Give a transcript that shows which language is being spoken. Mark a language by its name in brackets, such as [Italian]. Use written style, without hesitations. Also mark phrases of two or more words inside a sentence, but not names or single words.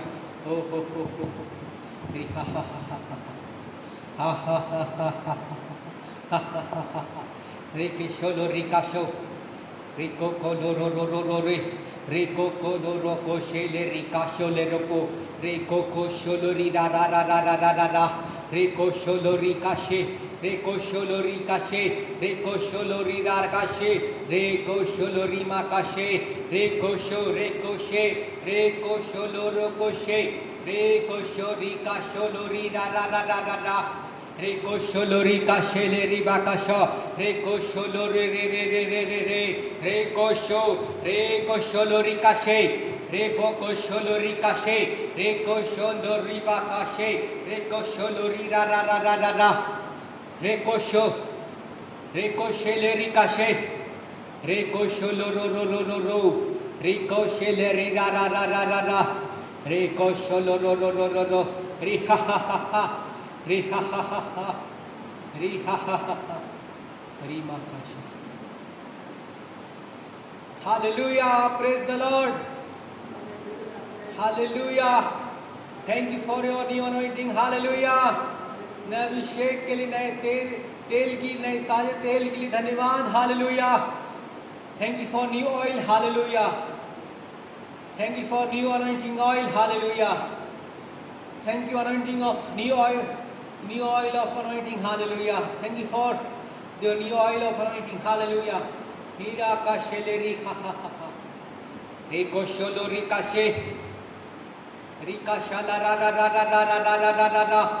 [English] Oh ho ho ho ho. Reke sholo rikasho. Rico coloro re. Rico coloro coshele ricasho le ropo. Rico cosholo ra ra ra ra ra ra ra ra. Rico sholo ricashe. Rico sholo ricashe. Rico sholo riracashe. Rico sholo rimacashe. Rico sho recoshe. Rico sholo rocoshe. Rico shorika sholo ra ra ra ra ra ra. Reko sholori kashele ribakasha. Reko sholori re re re re re re. Reko sholori kashe. Reboko sholori kashe. Reko shondori bakashe. Reko sholori ra ra ra ra ra ra. Reko sheleri kashe. Reko sholoro ro ro ro ro. Reko sheleri ra ra ra ra ra ra. Reko sholoro ro ro ro ro. Ri ha ha ha ha. Ri ha ha ha ha. Ri ha ha ha ha. Ri makasha. Hallelujah. Praise the Lord. Hallelujah. Thank you for your new anointing. Hallelujah. [Hindi] नए अभिषेक के लिए नए तेल की नए ताजे तेल के लिए धन्यवाद. [English] Hallelujah. Thank you for new oil. Hallelujah. Thank you for new anointing oil. Hallelujah. Thank you anointing of new oil of anointing. Hallelujah. Thank you for the new oil of anointing. Hallelujah. Hira ka sheleri ha ha ha ha. Eko sholori ka she. Rika shala ra ra ra ra ra ra ra ra ra ra ra.